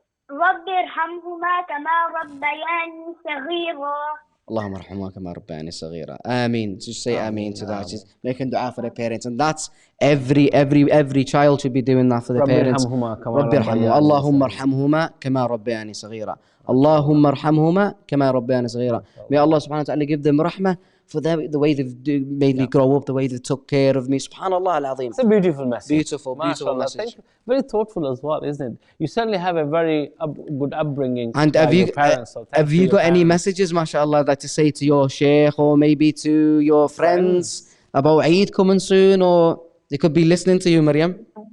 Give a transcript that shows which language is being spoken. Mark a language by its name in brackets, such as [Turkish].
[Arabic] رب ارحمهما كما ربياني صغيرا. اللهم ارحمهما كما ربياني صغيرا. [English] Ameen. Just say Ameen to that. Just making dua for their parents, and that's every child should be doing that for their parents. [Arabic] رب ارحمهما. اللهم ارحمهما كما ربياني صغيرا. اللهم ارحمهما كما ربياني صغيرا. [English] May Allah subhanahu wa ta'ala give them rahmah for the way they've made me grow up, the way they took care of me. [Arabic] Subhanallah al-Azim. [English] It's a beautiful message. Beautiful message. Thank you. Very thoughtful as well, isn't it? You certainly have a very good upbringing. And by have you your parents, so have you got any messages, mashallah, that to say to your sheikh or maybe to your friends about Eid coming soon, or they could be listening to you, Maryam?